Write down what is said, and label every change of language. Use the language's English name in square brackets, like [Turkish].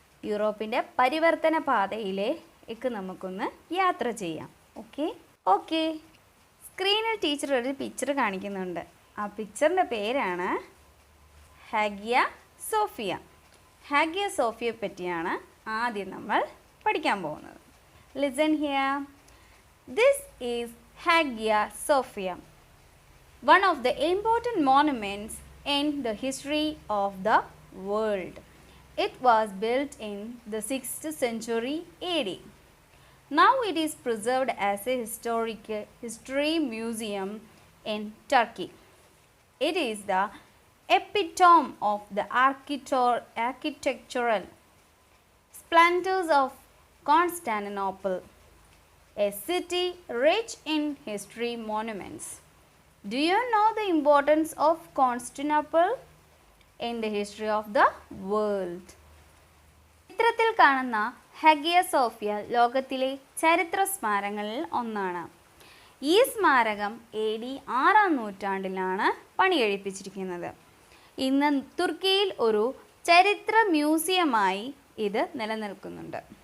[Malayalam] യൂറോപ്പിൻ്റെ പരിവർത്തന പാതയിലേക്ക് നമുക്കൊന്ന് യാത്ര ചെയ്യാം. ഓക്കെ. സ്ക്രീനിൽ ടീച്ചർ ഒരു പിക്ചർ കാണിക്കുന്നുണ്ട്. ആ പിക്ചറിൻ്റെ പേരാണ് ഹാഗിയ സോഫിയ. ഹാഗിയ സോഫിയയെ പറ്റിയാണ് ആദ്യം നമ്മൾ പഠിക്കാൻ പോകുന്നത്. [English] Listen here. This is Hagia Sophia, one of the important monuments in the history of the world. It was built in the 6th century AD. Now it is preserved as a history museum in Turkey. It is the epitome of the architectural splendors of Constantinople, a city rich in history monuments. Do you know the importance of Constantinople in the history of the world? [Malayalam] ചിത്രത്തിൽ കാണുന്ന Hagia Sophia ലോകത്തിലെ ചരിത്ര സ്മാരകങ്ങളിൽ ഒന്നാണ്. ഈ സ്മാരകം AD 6ാം നൂറ്റാണ്ടിലാണ് പണികഴിപ്പിച്ചിരിക്കുന്നത്. ഇന്ന് തുർക്കിയിൽ ഒരു ചരിത്ര മ്യൂസിയമായി ഇത് നിലനിൽക്കുന്നുണ്ട്.